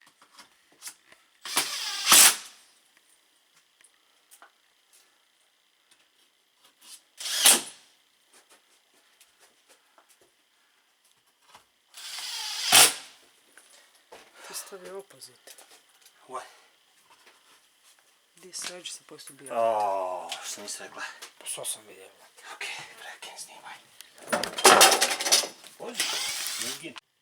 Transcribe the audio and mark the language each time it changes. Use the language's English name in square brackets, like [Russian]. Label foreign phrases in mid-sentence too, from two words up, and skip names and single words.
[English] The opposite. What? This edge is supposed to be [Serbian] Oh, što nisi rekla? Što sam vidio? Ok, prekin snimaj. Ođi, nigdje.